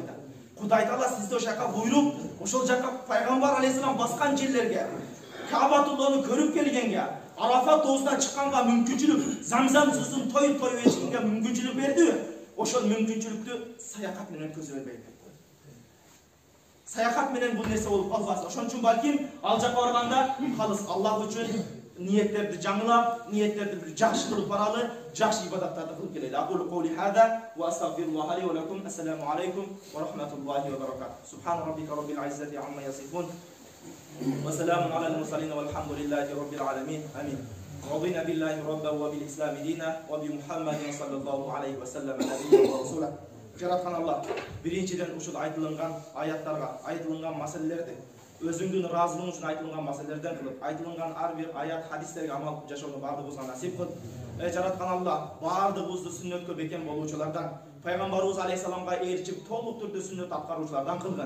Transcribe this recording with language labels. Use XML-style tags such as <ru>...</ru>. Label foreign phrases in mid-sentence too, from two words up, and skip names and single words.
<ky>Кудай Таала сизди ошол жака буйруп, ошол жака Пайгамбар алейхиссалам баскан жерлерге, Ka'batullah'ны көрүп келгенге, Arafat тоосуна чыкканга мүмкүнчүлүк, Замзам суусун тоюп ичкенге мүмкүнчүлүк берди. Ошол мүмкүнчүлүктү саякат менен өткөзө бербейт. Саякат менен бул нерсе болуп калбас. Ошон үчүн балким ал жака барганда калыс Аллах үчүн niyetlerdi жаңылап, niyetlerdi bir жакшы кылып баралы, жакшы ибадаттарды кылып келели.</ky> <ar>أقول قولي هذا وأستغفر الله لي ولكم. السلام عليكم ورحمة الله وبركاته. سبحان ربك رب العزة عما يصفون. وسلام على المرسلين والحمد لله رب العالمين. Amin. رضينا بالله ربا وبالإسلام دينا وبمحمد صلى الله عليه وسلم نبيا ورسولا.</ar> <ky>Жараткан Аллах биринчиден ушул айтылган аяттарга, айтылган маселелерди өзүңдүн ыраазылыгың үчүн айтылган маселелерден кылып, айтылган ар бир аят, хадистерге амал жашоону бардыгыбызга насип кыл. Жараткан Аллах бардыгыбызды сүннөткө бекем болуучулардан, пайгамбарыбыз алейхисаламга ээрчип толук түрдө сүннөт аткаруучулардан кылган.</ky>